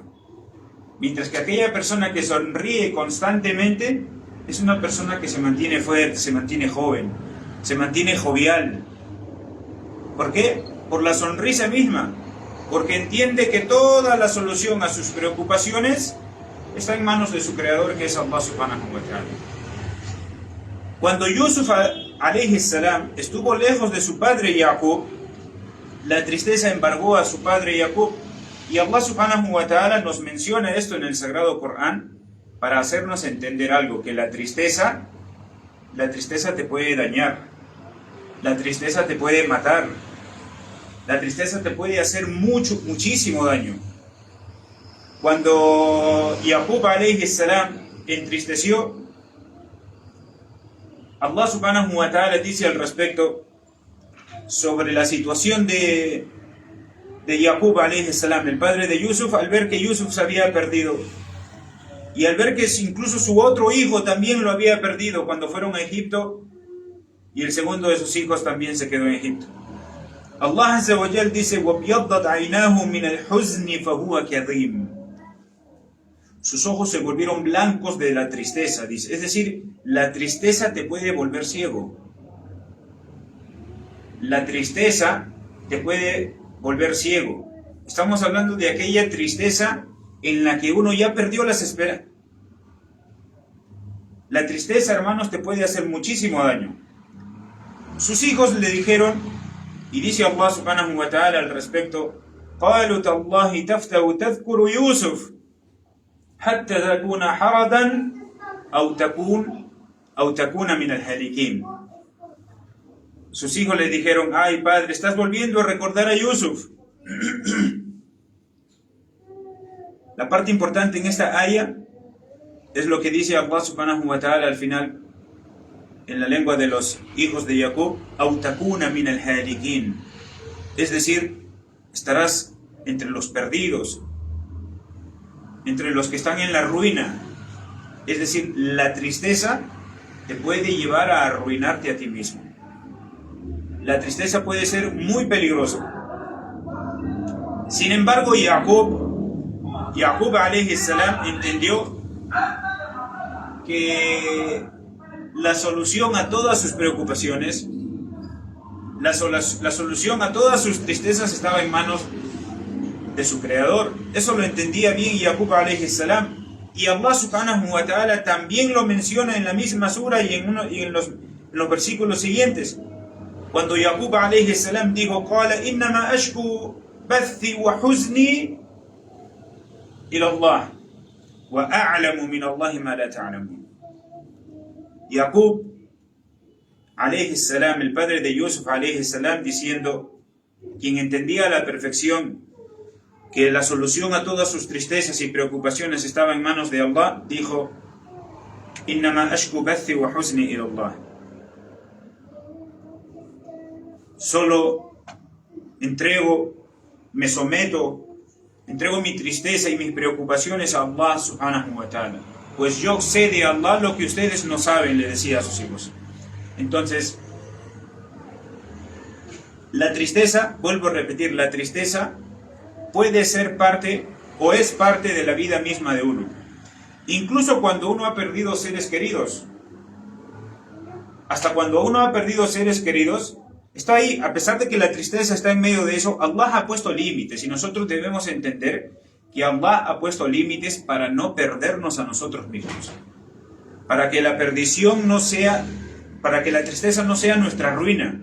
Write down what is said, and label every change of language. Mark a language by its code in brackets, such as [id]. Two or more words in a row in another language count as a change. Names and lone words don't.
[es] Mientras que aquella persona que sonríe constantemente es una persona que se mantiene fuerte, se mantiene joven, se mantiene jovial. ¿Por qué? Por la sonrisa misma. Porque entiende que toda la solución a sus preocupaciones está en manos de su creador, que es Allah [ar] سبحانه وتعالى. [es] Cuando Yusuf [ar] عليه السلام [es] estuvo lejos de su padre Jacob, la tristeza embargó a su padre Jacob. Y Allah [ar] سبحانه وتعالى [es] nos menciona esto en el Sagrado Corán para hacernos entender algo, que la tristeza te puede dañar, la tristeza te puede matar, La tristeza te puede hacer muchísimo daño. Cuando Yaqub [ar] عليه السلام [es] entristeció, Allah [ar] سبحانه وتعالى [es] dice al respecto sobre la situación de Yaqub [ar] عليه السلام, [es] el padre de Yusuf, al ver que Yusuf se había perdido y al ver que incluso su otro hijo también lo había perdido cuando fueron a Egipto, y el segundo de sus hijos también se quedó en Egipto. [ar] Allah عز وجل dice: وَابْيَضَّتْ عَيْنَاهُ مِنَ الْحُزْنِ فَهُوَ كَظِيمٌ. [es] Sus ojos se volvieron blancos de la tristeza, dice. Es decir, la tristeza te puede volver ciego. La tristeza te puede volver ciego. Estamos hablando de aquella tristeza en la que uno ya perdió las esperanzas. La tristeza, hermanos, te puede hacer muchísimo daño. Sus hijos le dijeron, y dice Allah [ar] سبحانه وتعالى [es] al respecto: [ar] قَالُوا تَاللَّهِ تَفْتَوْ تَذْكُرُ يُوسُفَ حَتَّى تَكُونَ حَرَدًا أَوْ تَكُونَ مِنَ الْهَالِكِينَ. [es] Sus hijos le dijeron: ay padre, estás volviendo a recordar a Yusuf. La parte importante en esta aya es lo que dice Allah [ar] سبحانه وتعالى [es] al final, en la lengua de los hijos de Jacob: [ar] أَوْ تَكُونَ مِنَ الْهَالِكِينَ. [es] Es decir, estarás entre los perdidos, entre los que están en la ruina. Es decir, la tristeza te puede llevar a arruinarte a ti mismo. La tristeza puede ser muy peligrosa. Sin embargo, Yaqub [ar] عليه السلام [es] entendió que la solución a todas sus preocupaciones, la solución a todas sus tristezas estaba en manos de su creador. Eso lo entendía bien Yaqub [ar] عليه السلام, [es] y Allah [ar] سبحانه وتعالى [es] también lo menciona en la misma sura y en los versículos siguientes, cuando Yaqub [ar] عليه السلام [es] dijo: [ar] قال إنما أشكو بثي وحزني إلى الله وأعلم من الله ما لا تعلمون. يعقوب عليه السلام, [es] el padre de Yusuf [ar] عليه السلام, [es] diciendo, quien entendía a la perfección que la solución a todas sus tristezas y preocupaciones estaba en manos de Allah, dijo: [ar] إنما أشكو بثي وحزني إلى الله. [es] Solo me someto, entrego mi tristeza y mis preocupaciones a Allah [ar] سبحانه وتعالى, [es] pues yo sé de Allah lo que ustedes no saben, le decía a sus hijos. Entonces, la tristeza, vuelvo a repetir, la tristeza puede ser parte o es parte de la vida misma de uno. Incluso cuando uno ha perdido seres queridos, hasta cuando uno ha perdido seres queridos, está ahí, a pesar de que la tristeza está en medio de eso, Allah ha puesto límites, y nosotros debemos entender que Allah ha puesto límites para no perdernos a nosotros mismos, para que la perdición no sea, para que la tristeza no sea nuestra ruina.